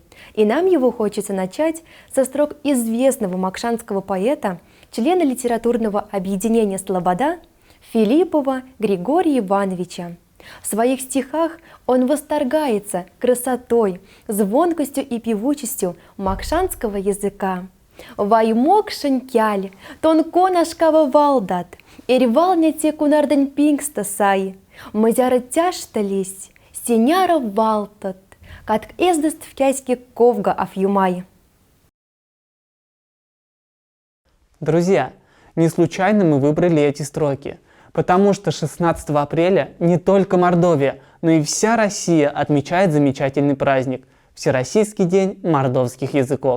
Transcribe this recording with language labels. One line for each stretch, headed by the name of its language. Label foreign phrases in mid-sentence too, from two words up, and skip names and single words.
Russian: И нам его хочется начать со строк известного макшанского поэта, члена литературного объединения «Слобода» Филиппова Григория Ивановича. В своих стихах он восторгается красотой, звонкостью и певучестью макшанского языка.
Moksha: Ваймок шанкяль, тонко нашкава валдат, ирвалня те кунарден пингста сай, мазяра тяштались, стеняра валтат, катк эздаст в кяйске ковга афюмай.
Russian: Друзья, не случайно мы выбрали эти строки, потому что 16 апреля не только Мордовия, но и вся Россия отмечает замечательный праздник – Всероссийский день мордовских языков.